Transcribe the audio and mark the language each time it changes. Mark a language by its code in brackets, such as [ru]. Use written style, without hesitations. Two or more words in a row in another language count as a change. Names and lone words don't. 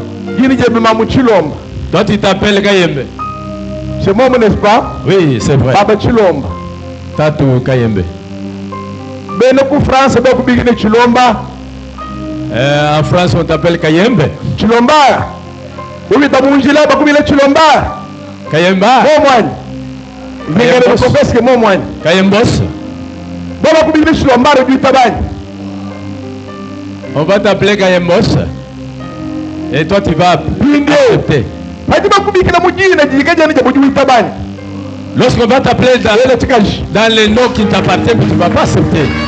[fr] Toi, tu t'appelles Kayembe. C'est moi, n'est-ce pas? Oui, c'est vrai. Baba Chilomba. Tatou Kayembe. France, Chilomba. En France, on t'appelle Kayembe. Chilomba. Oui, tu as Chilomba. Kayemba. Kayembos. On va t'appeler Kayembos. Et toi, tu vas accepter. Lorsqu'on va t'appeler dans les noms qui t'appartiennent, tu ne vas pas accepter.